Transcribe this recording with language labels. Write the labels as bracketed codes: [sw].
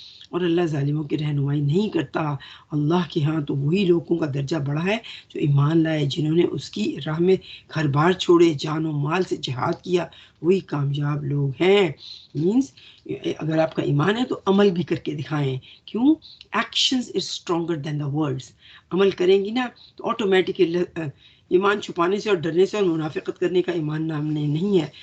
[ur] اور اللہ ظالموں کی رہنمائی نہیں کرتا. اللہ کے ہاں تو وہی لوگوں کا درجہ بڑا ہے جو ایمان لائے، جنہوں نے اس کی راہ میں گھر بار چھوڑے، جان و مال سے جہاد کیا، وہی کامیاب لوگ ہیں. مینس اگر آپ کا ایمان ہے تو عمل بھی کر کے دکھائیں. [en] کیوں؟ Actions is stronger than the words. [ur] عمل کریں گی نا تو آٹومیٹکلی ایمان چھپانے سے اور ڈرنے سے اور منافقت کرنے کا ایمان نامنے نہیں ہے.